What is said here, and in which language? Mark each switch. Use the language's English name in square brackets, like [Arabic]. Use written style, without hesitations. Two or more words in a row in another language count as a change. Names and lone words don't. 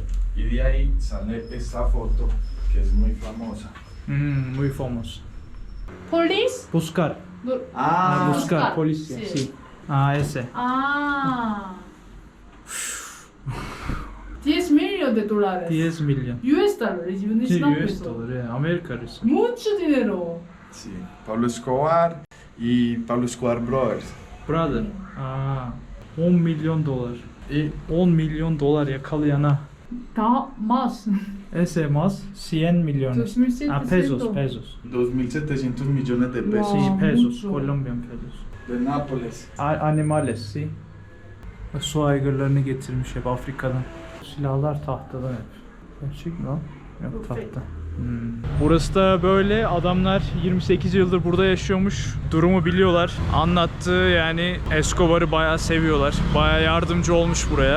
[Spanish] Y de ahí sale esta foto que es muy famosa. Muy famoso. [English] Police? [Spanish] Buscar. Ah, Buscar. Policía. Sí. Sí. Ese. Ah. 10 millones de dólares. [Turkish] 10 milyon. [English] US dollars, [Spanish] Sí, no [English] US [Spanish] peso. [Turkish] doları. Amerika resmi. [Spanish] Mucho dinero. sí. Pablo Escobar y Pablo Escobar Brothers. [Turkish] Brother. 10 milyon dolar. 10 milyon dolar yakalayana. [Spanish] Da más. Ese más 100 millones. 2.700. Pesos. 2.700 millones de pesos. [English] Wow. [Spanish] Sí, pesos. mucho. [Turkish] Kolombiyan pesos. [Spanish] De Nápoles. Animales, sí. [Turkish] Su aygırlarını getirmiş hep Afrika'dan. Silahlar tahtadan hep. Gerçek mi lan? Yok, tahta. Burası da böyle. Adamlar 28 yıldır burada yaşıyormuş. Durumu biliyorlar. Anlattı, yani Escobar'ı bayağı seviyorlar. Bayağı yardımcı olmuş buraya.